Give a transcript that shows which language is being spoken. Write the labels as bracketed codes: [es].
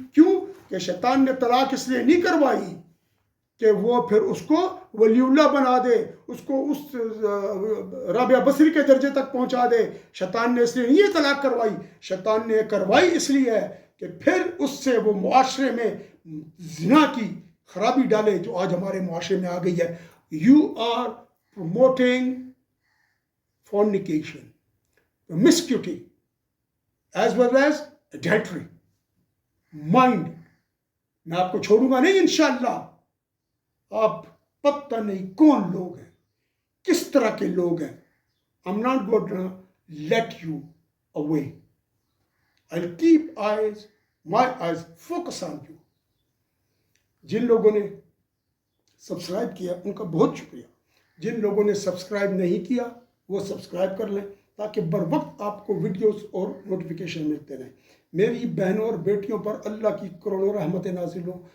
[ur] کیوں کہ شیطان نے طلاق اس لیے نہیں کروائی کہ وہ پھر اس کو ولی اللہ بنا دے، اس کو اس رابعہ بصری کے درجے تک پہنچا دے. شیطان نے اس لیے نہیں یہ طلاق کروائی. شیطان نے کروائی اس لیے ہے کہ پھر اس سے وہ معاشرے میں زنا کی خرابی ڈالے جو آج ہمارے معاشرے میں آ گئی ہے. [en] You are promoting fornication, promiscuity, as well as adultery. Mind. [ur] میں آپ کو چھوڑوں گا نہیں انشاءاللہ. آپ پتہ نہیں کون لوگ ہیں، کس طرح کے لوگ ہیں. [en] I'm not going to let you away. I'll keep my eyes focus on you. [ur] جن لوگوں نے سبسکرائب کیا ان کا بہت شکریہ. جن لوگوں نے سبسکرائب نہیں کیا وہ سبسکرائب کر لیں تاکہ بر وقت آپ کو ویڈیوز اور نوٹیفیکیشن ملتے رہیں. میری بہنوں اور بیٹیوں پر اللہ کی کروڑوں رحمتیں نازل ہوں.